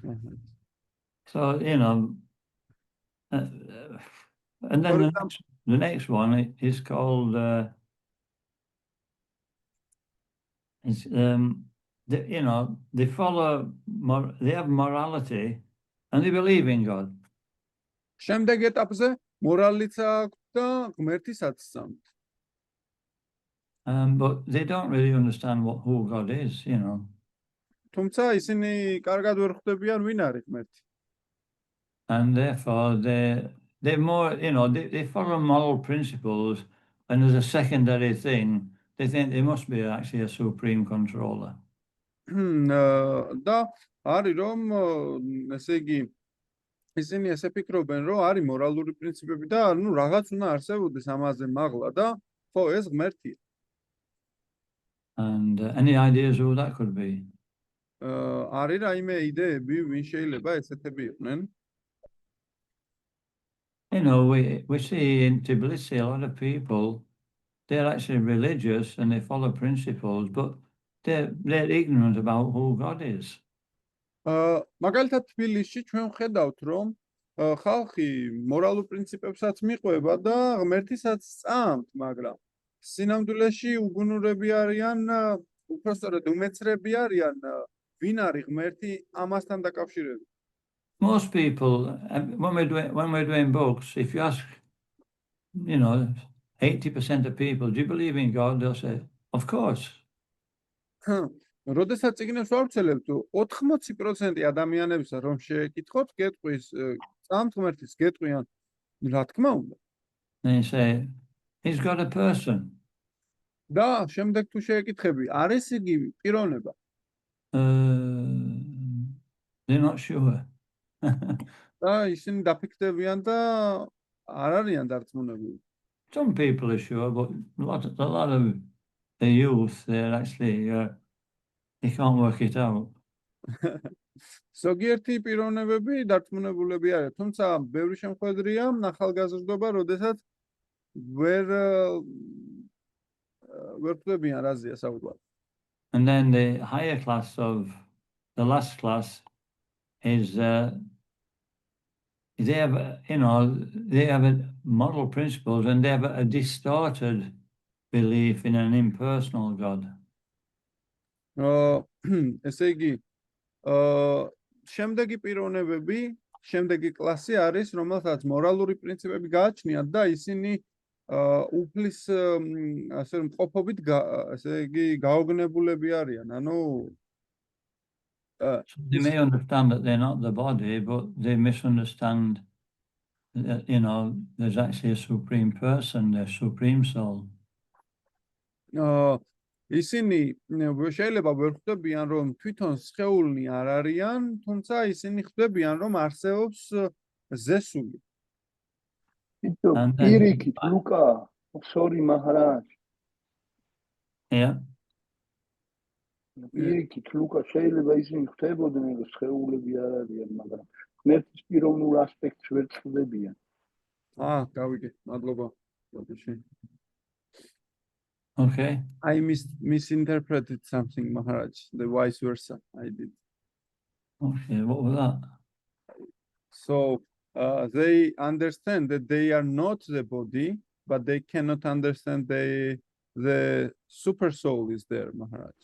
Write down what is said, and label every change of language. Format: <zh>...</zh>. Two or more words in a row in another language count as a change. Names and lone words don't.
<en>so, you know, and then the next one is called you know, they have morality and they believe in God.</en> <ka>შემდეგ ეტაპზე მორალიც აქვს და ღმერთისაც სწამთ.</ka> <en>But they don't really understand who God is, you know.</en> <ka>თუმცა ისინი კარგად ვერ ხვდებიან ვინ არის ღმერთი.</ka> <en>And therefore they're more, you know, they follow moral principles, and as a secondary thing, they think there must be actually a supreme controller.</en> <ka>და არის რომ ესე იგი ისინი ესე ფიქრობენ რომ არის მორალური პრინციპები და ნუ რაღაც უნდა არსებობდეს ამაზე მაღლა და ხო ეს ღმერთია.</ka> <en>And any ideas who that could be?</en> <ka>არის რაიმე იდეები ვინ შეიძლება ესეთები იყვნენ?</ka> <en>You know, we see in Tbilisi a lot of people, they're actually religious and they follow principles, but they're ignorant about who God is.</en> <ka>მაგალითად თბილისში ჩვენ ვხედავთ რომ ხალხი მორალურ პრინციპებსაც მიყვება და ღმერთისაც სწამთ, მაგრამ სინამდვილეში უგუნურები არიან, უпростоრად უმეცრები არიან ვინ არის ღმერთი ამასთან დაკავშირებით.</ka> <en>Most people, when we're doing books, if you ask, you know, 80% of people, do you believe in God? They'll say, of course.</en> <ka>როდესაც წიგნებს ვავრცელებთ, 80% ადამიანებისა რომ შეეკითხოთ, გეტყვის, წამთ ღმერთის, გეტყვიან, რა თქმა უნდა.</ka> <en>They say, he's got a person.</en> <ka>და შემდეგ თუ შეეკითხები, არის იგი პიროვნება?</ka> <en>They're not sure.</en> <ka>და ისინი დაფიქრდებიან და არ არიან დარწმუნებული.</ka> <en>Some people are sure, but a lot of the youth, they're actually, they can't work it out.</en> <ka>ზოგიერთი პიროვნებები დარწმუნებულები არიან, თუმცა ბევრი შემთხვევაა ახალგაზრდობა, როდესაც ვერ ხვდებიან რაზეა საუბარი.</ka> <en>And then the higher class of the last class is they have, you know, they have moral principles and they have a distorted belief in an impersonal God.</en> <ka>ესე იგი, შემდეგი პიროვნებები, შემდეგი კლასი არის, რომელსაც მორალური პრინციპები გააჩნიათ და ისინი უფლის ასე მყოფობით ესე იგი გაოგნებულები არიან. ანუ</ka> <en>they may understand that they're not the body, but they misunderstand that, you know, there's actually a supreme person, a supreme soul.</en> <ka>ისინი შეიძლება ვერ ხვდებიან რომ თვითონ სხეულნი არ არიან, თუმცა ისინი ხვდებიან რომ არსებობს ზესული. პირიქით ლუკა,</ka> <en>sorry Maharaj. Yeah.</en> <ka>პირიქით ლუკა შეიძლება ისინი ხდებოდნენ რომ სხეულები არ არიან, მაგრამ ღმერთის პიროვნულ ასპექტს ვერ წვდებიან. გავიგე, მადლობა.</ka> <en>Okay. I misinterpreted something, Maharaj. The vice versa. I did. Okay. What was that? So they understand that they are not the body, but they cannot understand the super soul is there, Maharaj.</en>